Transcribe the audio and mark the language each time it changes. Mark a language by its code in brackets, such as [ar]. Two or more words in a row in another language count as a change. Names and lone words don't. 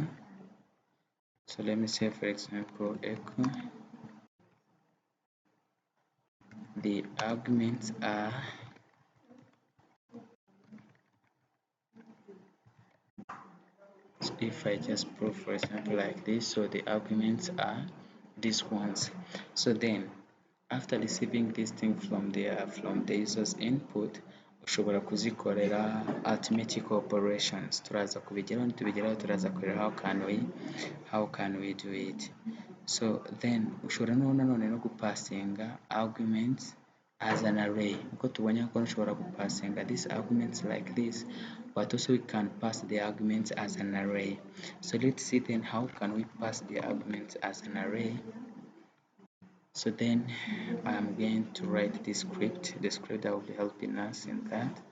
[en] So let me say, for example, echo the arguments are so if I just prove, for example, like this, so the arguments are these ones. So then after receiving this thing from the user's input, [rw] ushobora kuzikorera [en] arithmetic operations. [rw] Turaza kubigeraho nitubigeraho turaza kureba [en] how can we do it. So then [rw] ushobora nanone no gupasinga [en] arguments as an array, [rw] uko tubonye ko ushobora gupasinga [en] these arguments like this, but also we can pass the arguments as an array. So let's see then how can we pass the arguments as an array. So then I am going to write the script that will be helping us in that.